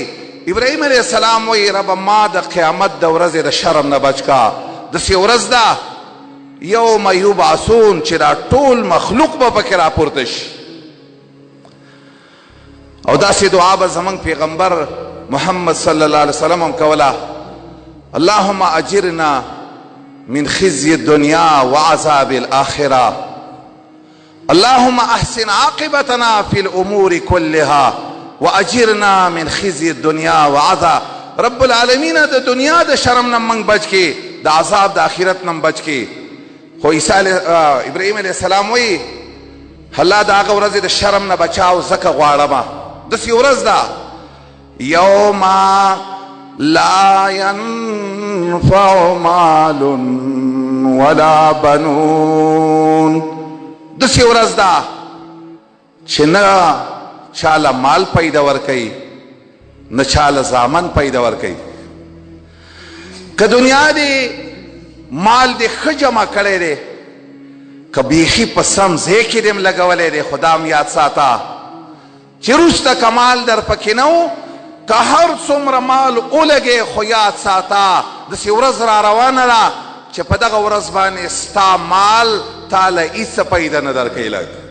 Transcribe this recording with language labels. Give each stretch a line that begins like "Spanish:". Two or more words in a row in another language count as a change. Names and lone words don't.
Pashto: ابراهیم علیه السلام وایي ربه ما د قیامت د ورځې د شرم نه بچ کا. داسې ورځ ده
Arabic: یوم یبعثون
Pashto: چې دا ټول مخلوق به پکې راپورته شي. او داسې دعا به زموږ پیغمبر محمد صلی الله علیه وسلم هم کوله
Arabic: اللهم اجرنا من خزي الدنيا وعذاب الآخرة اللهم احسن عاقبتنا في الأمور كلها واجرنا من خزي الدنيا وعذاب.
Pashto: رب العالمین د دنیا د شرم نه موږ بچ کې د عذاب د آخرت نه بچ کې. خو ابراهیم علیه السلام وایي الله د هغه ورځې د شرم نه بچاو ځکه غواړمه. داسې ورځ ده
Arabic: یوم لا ينفع مال ولا بنون.
Pashto: داسې ورځ ده چې نه چاله مال پیدا ورکوي نه چاله زامن پیدا ورکوي. که دنیا دی مال دی ښه جمع کړی دی که بیخي په سم ځای کې دې م لګولی دی خدا م یاد ساته چې وروسته که مال در پکې نه و که هر څومره مال ولګې خو یاد ساته داسې ورځ را روانه ده چې په دغه ورځ باندې ستا مال تاله هیڅ پیدا نه درکوي لږ.